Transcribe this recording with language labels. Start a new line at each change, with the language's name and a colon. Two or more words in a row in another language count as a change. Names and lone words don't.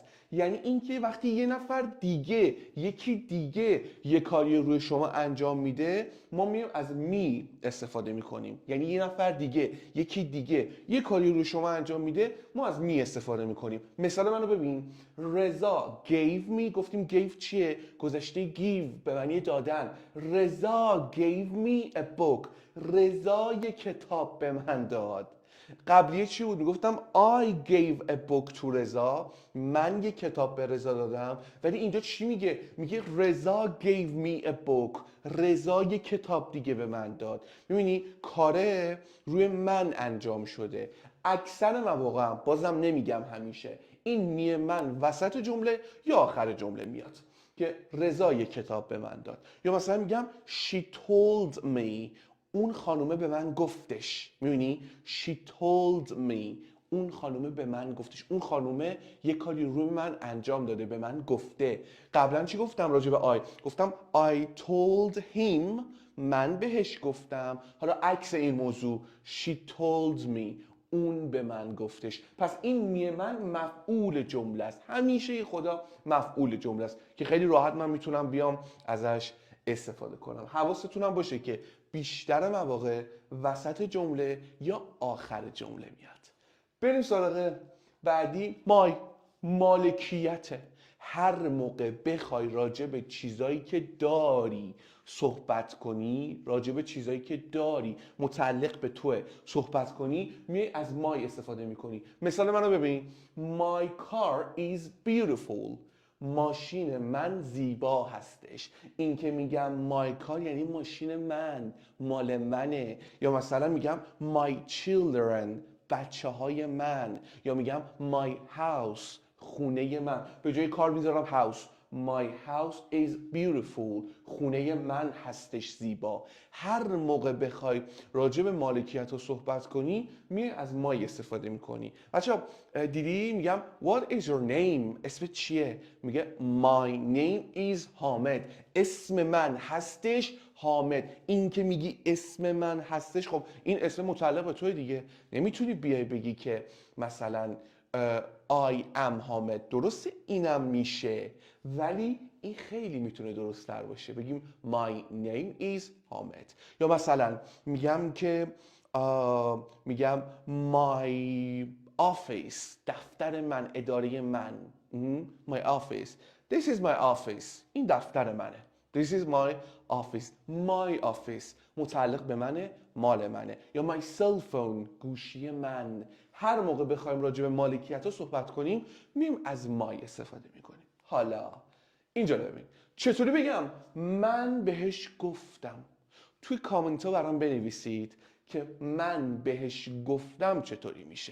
Persian: یعنی اینکه وقتی یه نفر دیگه، یکی دیگه یه کاری روی شما انجام میده، ما میایم از می استفاده میکنیم. یعنی یه نفر دیگه، یکی دیگه یه کاری روی شما انجام میده، ما از می استفاده میکنیم. مثال منو ببین. رضا
English: gave me.
Persian: گفتیم gave چیه؟ گذشته give به معنی دادن. رضا
English: gave me a book.
Persian: رضا یه کتاب به من داد. قبلیه چی بود؟ میگفتم
English: I gave a book to
Persian: رضا. من یه کتاب به رضا دادم. ولی اینجا چی میگه؟ میگه رضا
English: gave me a book.
Persian: رضا یه کتاب دیگه به من داد. میبینی کاره روی من انجام شده. اکثر مواقع، بازم نمیگم همیشه، این می من وسط جمله یا آخر جمله میاد که رضا یه کتاب به من داد. یا مثلا میگم
English: she told me.
Persian: اون خانومه به من گفتش.
English: میبینی she told me.
Persian: اون خانومه به من گفتش. اون خانومه یه کاری روی من انجام داده، به من گفته. قبلا چی گفتم راجع به آی؟ گفتم
English: I told him.
Persian: من بهش گفتم. حالا عکس این موضوع
English: she told me.
Persian: اون به من گفتش. پس این می من مفعول جمله است. همیشه خدا مفعول جمله است که خیلی راحت من میتونم بیام ازش استفاده کنم. حواستونم باشه که بیشتر مواقع وسط جمله یا آخر جمله میاد. بریم سراغ بعدی. مالکیته. هر موقع بخوای راجع به چیزایی که داری صحبت کنی، راجع به چیزایی که داری متعلق به توه صحبت کنی، میای از مای استفاده میکنی. مثال منو ببین.
English: My car is beautiful.
Persian: ماشین من زیبا هستش. این که میگم
English: my car
Persian: یعنی ماشین من، مال منه. یا مثلا میگم
English: my children.
Persian: بچه های من. یا میگم
English: my house.
Persian: خونه من. به جای کار میذارم house.
English: My house is beautiful.
Persian: خونه من هستش زیبا. هر موقع بخوای راجع به مالکیت رو صحبت کنی، می از مای استفاده میکنی. بچه دیدی میگم
English: what is your name؟
Persian: اسم چیه؟ میگه
English: my name is
Persian: حامد. اسم من هستش حامد. این که میگی اسم من هستش، خب این اسم متعلق به توی دیگه. نمیتونی بیای بگی که مثلا
English: I am
Persian: حامد. درسته اینم میشه، ولی این خیلی میتونه درست تر باشه. بگیم
English: my name is
Persian: حامد. یا مثلا میگم که میگم
English: my office،
Persian: دفتر من، اداره من.
English: my office. This is my office.
Persian: این دفتر منه.
English: This is my office. My office
Persian: متعلق به منه، مال منه.
English: یا my cell phone،
Persian: گوشی من. هر موقع بخوایم راجع به مالکیت ها صحبت کنیم میم از my استفاده میکنیم. حالا اینجا ببین چطوری بگم من بهش گفتم. توی کامنت ها برام بنویسید که من بهش گفتم چطوری میشه.